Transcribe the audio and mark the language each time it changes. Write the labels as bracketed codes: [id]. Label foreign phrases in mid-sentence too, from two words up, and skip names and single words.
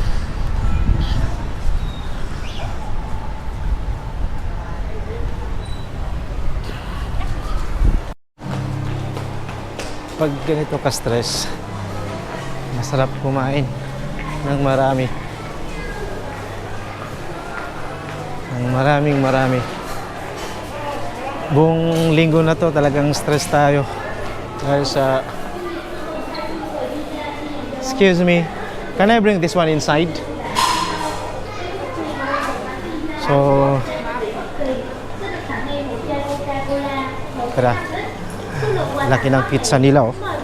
[tl] Pag ganito ka-stress, masarap kumain ng marami. Marami. Buong linggo na to talagang stress tayo dahil sa... [en] Excuse me, can I bring this one inside? [tl] So tara, laki ng pizza nila, oh.